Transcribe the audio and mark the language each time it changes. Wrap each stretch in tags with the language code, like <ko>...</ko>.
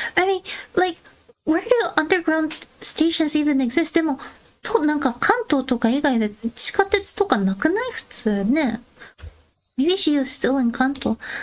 <en>I mean, like, where do underground stations even exist?</en> <ja>でも、なんか関東とか以外で地下鉄とかなくない普通ね。</ja> <en>Maybe she is still in 関東。</en>